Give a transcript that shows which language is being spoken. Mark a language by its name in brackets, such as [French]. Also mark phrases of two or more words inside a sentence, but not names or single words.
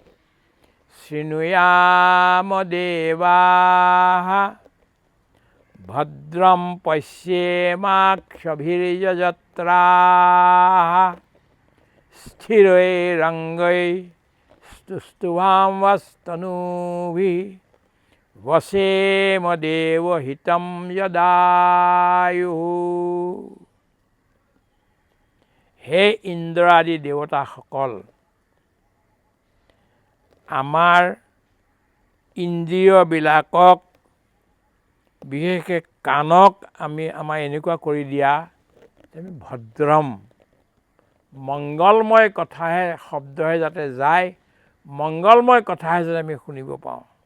[Sanskrit] শৃণুয়াম দেৱাঃ ভদ্ৰম পশ্যেমাক্ষভিৰ্যজত্ৰাঃ স্থিৰৈৰঙ্গৈस्तुष्टुवांस्तनूभिः वसेम देवहितं यदायुः। [Assamese] হে ইন্দ্ৰ আদি দেৱতাসকল, আমাৰ ইন্দ্ৰিয়বিলাকক, বিশেষকৈ কাণক আমাৰ এনেকুৱা কৰি দিয়া, ভদ্ৰম, মংগলময় কথাহে, শব্দহে যাতে যায়, মংগলময় কথাহে যাতে আমি শুনিব পাওঁ।